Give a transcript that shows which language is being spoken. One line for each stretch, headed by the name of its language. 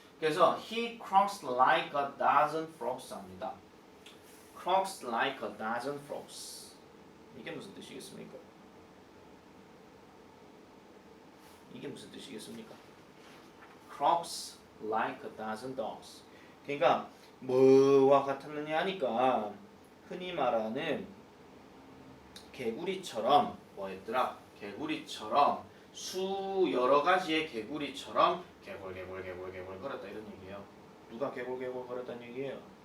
Korean: 그래서
English: he croaks like a dozen frogs
Korean: 합니다.
English: croaks like a dozen frogs.
Korean: 이게 무슨 뜻이겠습니까? 이게 무슨 뜻이겠습니까?
English: croaks like a dozen dogs.
Korean: 그러니까 뭐와 같았느냐 하니까 흔히 말하는 개구리처럼 뭐였더라? 개구리처럼 여러 가지의 개구리처럼 개골 거렸다 이런 얘기예요. 누가 개골 거렸다는 얘기예요?